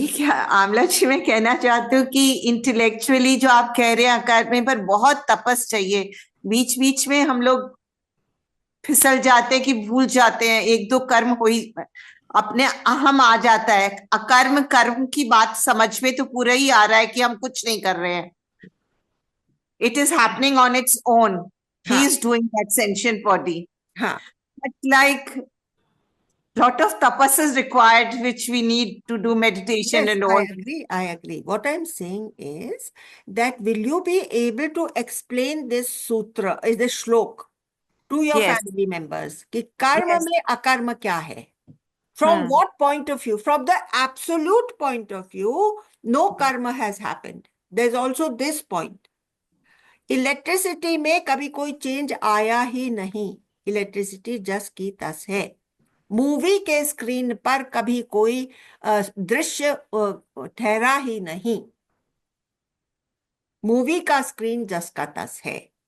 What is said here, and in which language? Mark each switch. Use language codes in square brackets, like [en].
[hi] ठीक है आमला जी, मैं कहना चाहती हूँ कि इंटेलेक्चुअली जो आप कह रहे हैं करने पर बहुत तपस चाहिए। बीच बीच में हम लोग फिसल जाते हैं कि भूल जाते हैं, एक दो कर्म हो ही अपने अहम आ जाता है। अकर्म कर्म की बात समझ में तो पूरा ही आ रहा है कि हम कुछ नहीं कर रहे हैं। [en] It is happening on its own, he is doing that sentient body. [hi] हाँ, [en] But like lot of tapas is required, which we need to do meditation yes, and all. I agree. What I'm saying is that will you be able to explain this sutra, is this shlok, to your Yes. family members? [hi] कि कर्म [en] Yes. [hi] में अकर्म क्या है? [en] From what point of view? From the absolute point of view, no karma has happened. There's also this point. [hi] Electricity में कभी कोई change आया ही नहीं, इलेक्ट्रिसिटी जस की तस है। मूवी के स्क्रीन पर कभी कोई दृश्य ठहरा ही नहीं, मूवी का स्क्रीन जस का तस है।